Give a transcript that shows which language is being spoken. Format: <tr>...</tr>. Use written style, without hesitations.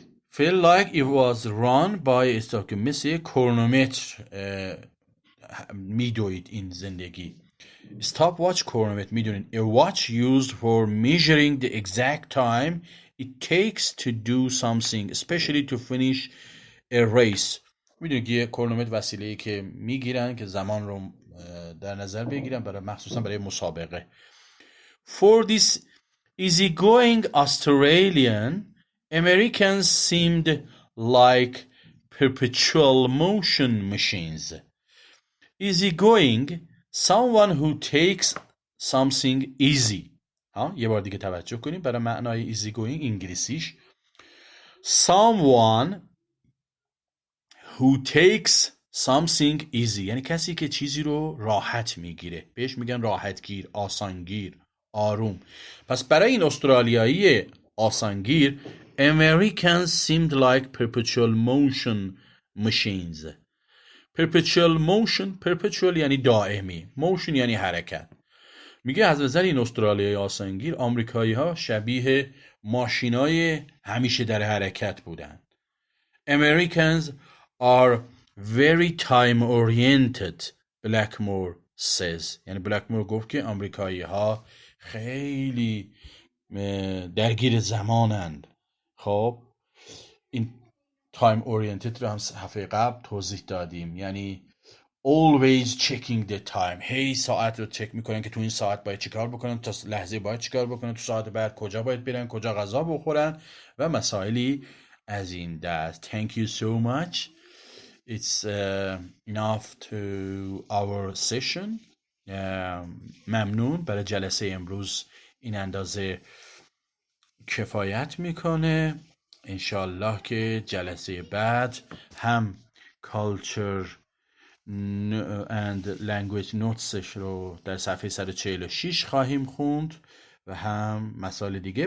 <en>feel like it was run by a</en> <fa>مثل کرونومتر میدوید این زندگی.</fa> <en>stopwatch</en> <fa>کرونومتر میدونین</fa> <en>a watch used for measuring the exact time it takes to do something especially to finish a race.</en> <fa>میدونید که کرونومتر وسیله‌ای که میگیرن که زمان رو در نظر بگیرن برای مخصوصا برای مسابقه.</fa> <en>For this easygoing Australian, Americans seemed like perpetual motion machines. Easygoing, someone who takes something easy.</en> <fa>یه بار دیگه توجه کنیم برای معنای easygoing انگلیسیش.</fa> <en>Someone who takes something easy</en> <fa>یعنی کسی که چیزی رو راحت میگیره، بهش میگن راحتگیر، آسانگیر، آروم. پس برای این استرالیایی آسانگیر</fa> <en>Americans seemed like perpetual motion machines.</en> <fa>perpetual motion، perpetual یعنی دائمی، motion یعنی حرکت. میگه از نظر این استرالیایی آسانگیر آمریکایی ها شبیه ماشینای همیشه در حرکت بودن.</fa> <en>Americans are very time oriented Blackmore says.</en> <fa>یعنی بلکمور گفت که آمریکایی ها خیلی درگیر زمانند. خب این time oriented رو هم هفته قبل توضیح دادیم، یعنی</fa> <en>always checking the time،</en> <fa>هی ساعت رو چک میکنن که تو این ساعت باید چیکار بکنن، تا لحظه باید چیکار بکنن، تو ساعت بعد کجا باید برن، کجا غذا بخورن و مسائلی از این دست.</fa> <en>Thank you so much. It's enough to our session.</en> <fa>ممنون، برای جلسه امروز این اندازه کفایت میکنه. انشالله که جلسه بعد هم culture and language notesش رو در صفحه 146 خواهیم خوند و هم مسائل دیگه.</fa>